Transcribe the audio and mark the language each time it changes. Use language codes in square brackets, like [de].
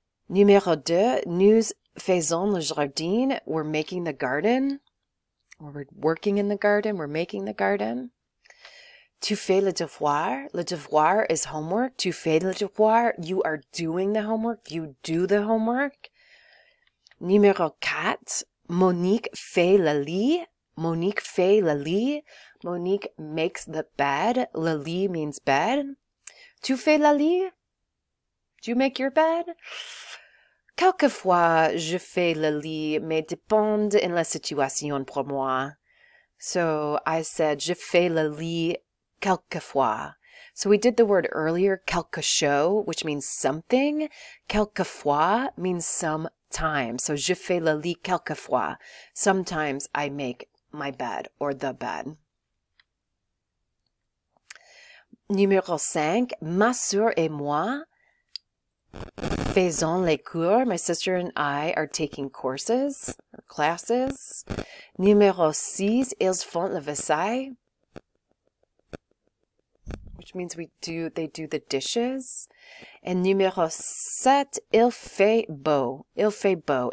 [fr] Numéro 2, nous faisons le jardin. [en] We're making the garden. Or we're working in the garden. We're making the garden. [fr] Tu fais le devoir. Le devoir [en] is homework. [fr] Tu fais le devoir. [en] You are doing the homework. You do the homework. [fr] Numéro 4, Monique fait le lit. Monique fait le lit. [en] Monique makes the bed. [fr] Le lit [en] means bed. [fr] Tu fais le lit? [en] Do you make your bed? [fr] Quelquefois, je fais le lit, mais dépend en la situation pour moi. [en] So I said, [fr] je fais le lit quelquefois. [en] So we did the word earlier, [fr] quelque chose, [en] which means something. [fr] Quelquefois [en] means sometimes. So [fr] je fais le lit quelquefois. [en] Sometimes I make my bed or the bed. [fr] Numéro 5, ma sœur et moi faisons les cours. [en] My sister and I are taking courses or classes. [fr] Numéro 6, ils font le vaisselle, [en] which means they do the dishes. And [fr] numéro 7, il fait beau. Il fait beau.